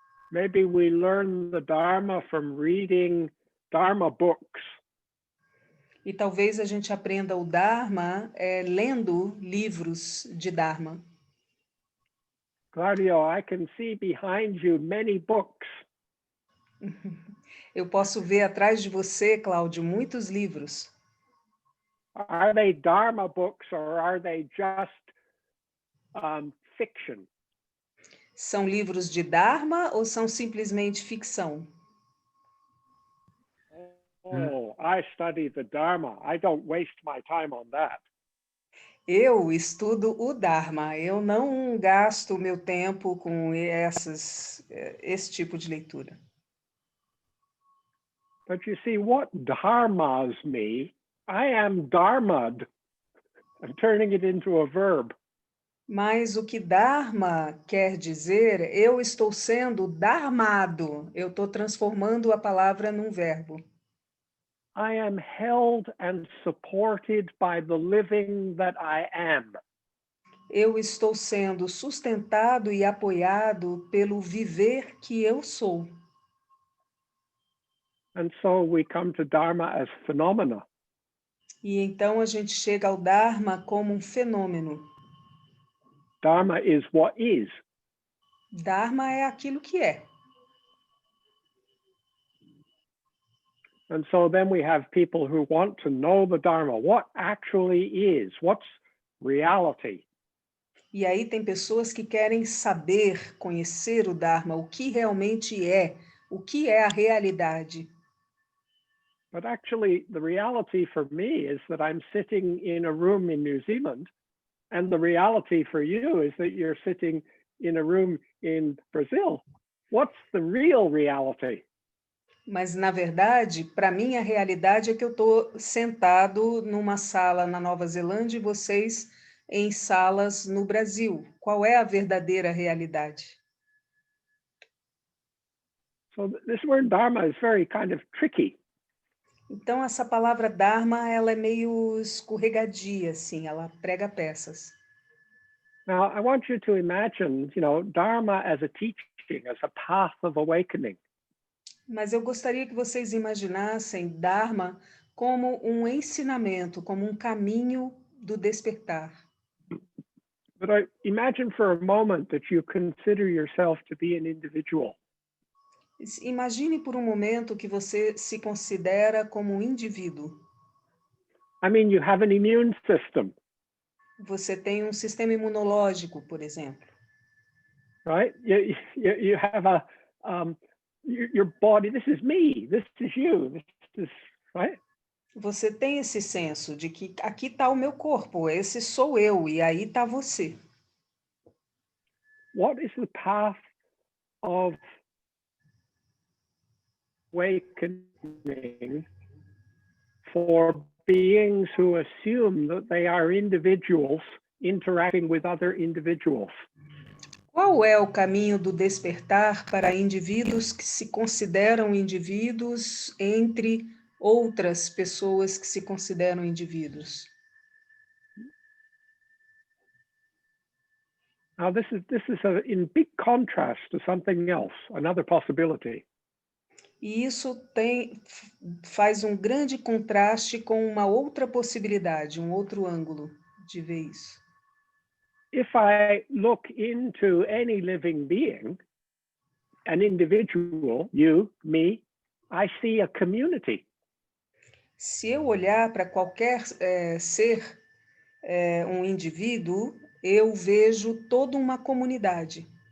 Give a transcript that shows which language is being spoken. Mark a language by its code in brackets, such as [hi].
[en] Maybe we learn the Dharma from reading Dharma books. [pt] E talvez a gente aprenda o Dharma lendo livros de Dharma. [en] Claudio, I can see behind you many books. [pt] Eu posso ver atrás de você, Cláudio, muitos livros. [en] Are they Dharma books or are they just fiction? [pt] São livros de Dharma ou são simplesmente ficção? [en] Oh, I study the Dharma. I don't waste my time on that. [pt] Eu estudo o Dharma, eu não gasto meu tempo com esse tipo de leitura. [en] But you see, what dharmas me, I am dharmad. I'm turning it into a verb. [pt] Mas o que Dharma quer dizer, eu estou sendo dharmado, eu estou transformando a palavra num verbo. [en] I am held and supported by the living that I am. [pt] Eu estou sendo sustentado e apoiado pelo viver que eu sou. [en] And so we come to Dharma as phenomena. [pt] E então a gente chega ao Dharma como um fenômeno. [en] Dharma is what is. [pt] Dharma é aquilo que é. [en] And so then we have people who want to know the Dharma, what actually is, what's reality. [pt] E aí tem pessoas que querem saber, conhecer o Dharma, o que realmente é, o que é a realidade. [en] But actually, the reality for me is that I'm sitting in a room in New Zealand, and the reality for you is that you're sitting in a room in Brazil. What's the real reality? [pt] Mas, na verdade, para mim, a realidade é que eu estou sentado numa sala na Nova Zelândia e vocês em salas no Brasil. Qual é a verdadeira realidade? [en] So this word Dharma is very kind of tricky. [pt] Então, essa palavra Dharma, ela é meio escorregadia, assim, ela prega peças. [en] Now, I want you to imagine, Dharma as a teaching, as a path of awakening. [pt] Mas eu gostaria que vocês imaginassem Dharma como um ensinamento, como um caminho do despertar. [en] But I imagine for a moment that you consider yourself to be an individual. [pt] Imagine por um momento que você se considera como um indivíduo. [en] I mean, you have an immune system, [pt] Você tem um sistema imunológico, por exemplo. [en] right? You have your body. This is me. This is you. This is right. [pt] Você tem esse senso de que aqui está o meu corpo, esse sou eu, e aí está você. [en] What is the path of awakening for beings who assume that they are individuals interacting with other individuals? [pt] Qual é o caminho do despertar para indivíduos que se consideram indivíduos entre outras pessoas que se consideram indivíduos? [en] Now, this is in big contrast to something else, another possibility. [pt] E isso faz um grande contraste com uma outra possibilidade, um outro ângulo de ver isso. [en] If I look into any living being, an individual, you, me, I see a community. [pt] Se eu olhar para qualquer ser, um indivíduo, eu vejo toda uma comunidade.